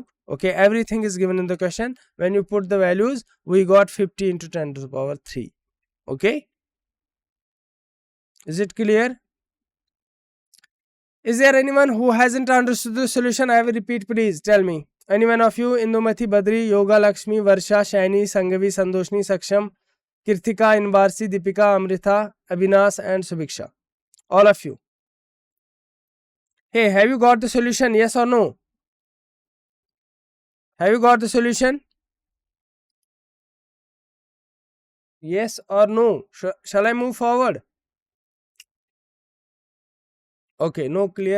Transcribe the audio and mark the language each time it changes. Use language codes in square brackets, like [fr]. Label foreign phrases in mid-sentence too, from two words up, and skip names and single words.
[en] Okay, everything is given in the question. When you put the values, we got 50 into 10 to the power 3. Okay, is it clear? Is there anyone who hasn't understood the solution? I will repeat, please tell me. Anyone of you? Indumati, Badri, Yoga, Lakshmi, Varsha, Shani, Sangavi, Sandoshni, Saksham, Kirtika, Inbarsi, Deepika, Amrita, Abhinas and Subiksha. All of you. Hey, have you got the solution? Yes or no? Have you got the solution? Yes or no? Shall I move forward? Okay, no, clear.